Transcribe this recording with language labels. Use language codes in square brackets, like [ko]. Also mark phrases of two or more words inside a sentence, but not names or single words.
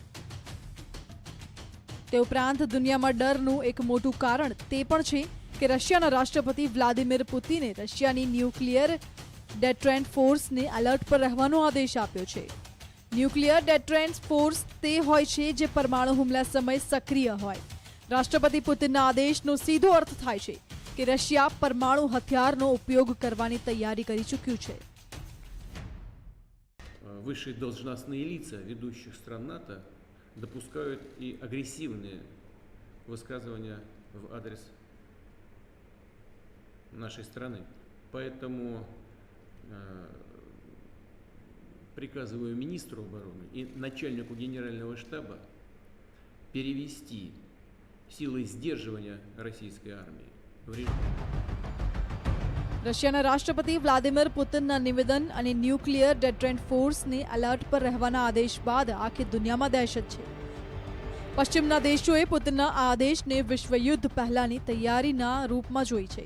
[gu] તે ઉપરાંત દુનિયામાં ડરનું એક મોટું કારણ તે પણ છે કે રશિયાના રાષ્ટ્રપતિ વ્લાદિમીર પુતિને રશિયાની [en] nuclear deterrent [gu] ફોર્સને એલર્ટ પર રહેવાનો આદેશ આપ્યો છે। [en] nuclear deterrent force [gu] તે હોય છે જે પરમાણુ હુમલા સમયે સક્રિય હોય। રાષ્ટ્રપતિ પુતિનના આદેશનો સીધો અર્થ થાય છે કે રશિયા પરમાણુ હથિયારનો ઉપયોગ કરવાની તૈયારી કરી ચૂક્યું છે। [ru] Высшие должностные лица ведущих стран НАТО допускают и агрессивные высказывания в адрес нашей страны. Поэтому приказываю министру обороны и начальнику генерального штаба перевести силы сдерживания российской армии в режим. [gu] રશિયાના રાષ્ટ્રપતિ વ્લાદિમીર પુતિનના નિવેદન અને [en] nuclear deterrent [gu] ફોર્સને એલર્ટ પર રહેવાના આદેશ બાદ આખી દુનિયામાં દહેશત છે। પશ્ચિમના દેશોએ પુતિનના આ આદેશને વિશ્વયુદ્ધ પહેલાની તૈયારીના રૂપમાં જોઈ છે।